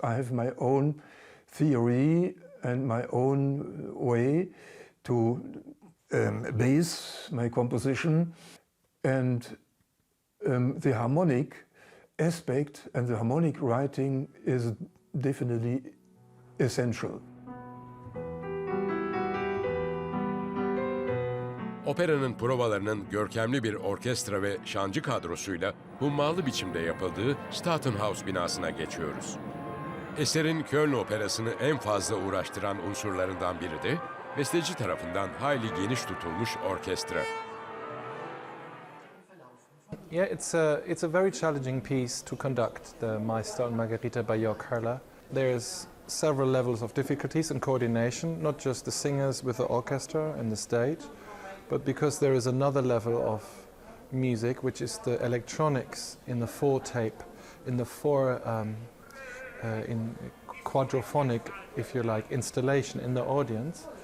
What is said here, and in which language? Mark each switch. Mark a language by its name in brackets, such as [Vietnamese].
[English] I have my own theory and my own way to base my composition, and the harmonic aspect and the harmonic writing is definitely essential. [Turkish] Operanın provalarının görkemli bir orkestra ve şancı kadrosuyla hummalı biçimde yapıldığı Statenhaus binasına geçiyoruz. Eserin Köln Operası'nı en fazla uğraştıran unsurlarından biri de besteci tarafından hayli geniş tutulmuş orkestra. [English] Yeah, it's a very challenging piece to conduct, the Meister and Margarita by York Höller. There's several levels of difficulties and coordination, not just the singers with the orchestra and the stage, but because there is another level of music, which is the electronics in the four tape, in the four in quadraphonic, if you like, installation in the audience.